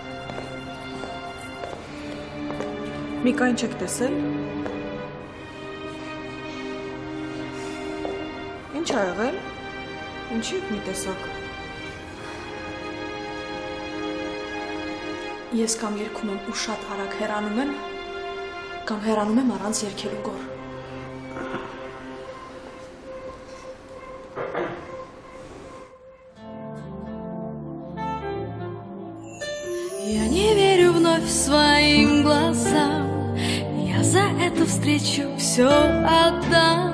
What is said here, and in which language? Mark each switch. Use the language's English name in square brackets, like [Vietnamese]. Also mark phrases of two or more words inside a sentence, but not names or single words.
[Armenian] Միկա, ինչ եք տեսել։ Ինչ ա եղել։ Ինչի եք մի տեսակ։ Ես կամ երգում եմ ու շատ արագ հեռանում եմ, կամ հեռանում եմ առանց երգելու գոր։ [Russian] Я не верю вновь своим глазам, я за эту встречу все отдам.